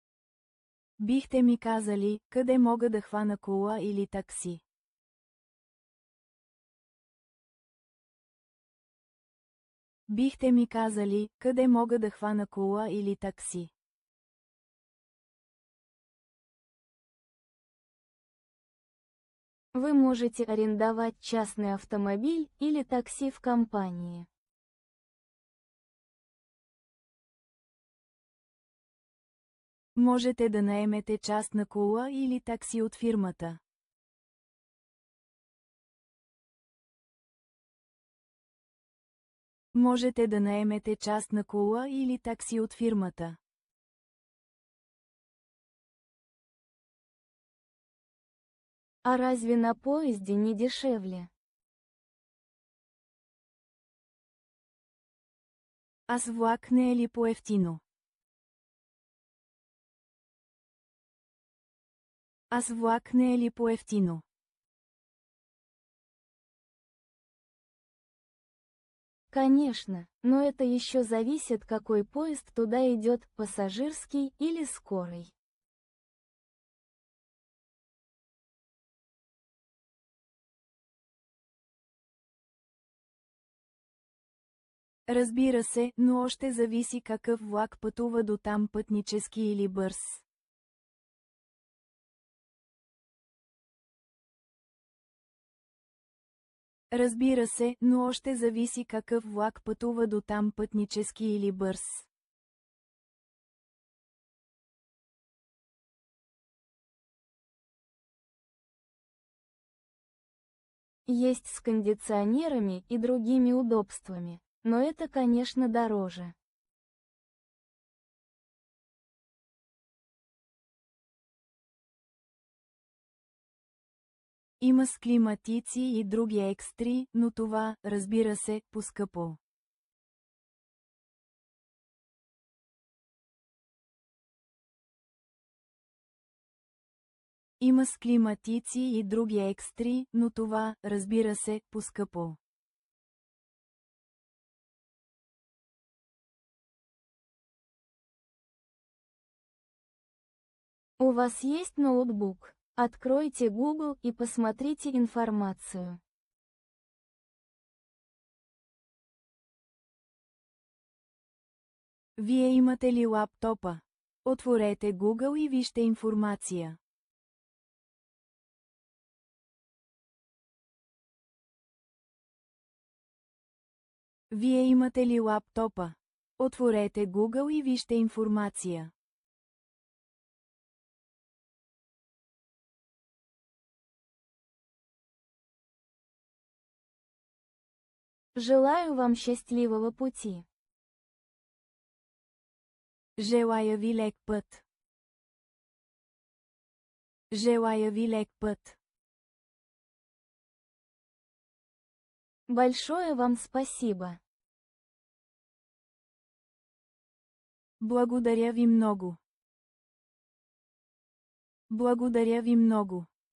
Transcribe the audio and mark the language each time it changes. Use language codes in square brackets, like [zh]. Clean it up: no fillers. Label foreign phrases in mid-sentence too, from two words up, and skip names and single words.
[bg] Бихте ми казали, къде мога да хвана кола или такси? Бихте ми казали, къде мога да хвана кола или такси? [ru] Вы можете арендовать частный автомобиль или такси в компании. [bg] Можете да наемете частна кола или такси от фирмата. Можете да наемете частна кола или такси от фирмата. [ru] А разве на поезде не дешевле? [bg] А с влак не е ли по-евтино? А с влак не е ли по-евтино? [ru] Конечно, но это еще зависит, какой поезд туда идет, пассажирский или скорый. [bg] Разбира се, но още зависи какъв влак пътува до там, пътнически или бърз. Разбира се, но още зависи какъв влак пътува до там, пътнически или бърз. [ru] Есть с кондиционерами и другими удобствами, но это, конечно, дороже. [bg] Има с климатици и други екстри, но това, разбира се, поскъпо. Има с климатици и други екстри, но това, разбира се, поскъпо. [ru] У вас есть ноутбук? Откройте Google и посмотрите информацию. [bg] Вие имате ли лаптопа? Отворете Google и вижте информация. Вие имате ли лаптопа? Отворете Google и вижте информация. [ru] Желаю вам счастливого пути. [bg] Желая ви лек път. Желая ви лек път. [ru] Большое вам спасибо. [bg] Благодаря ви много. Благодаря ви много.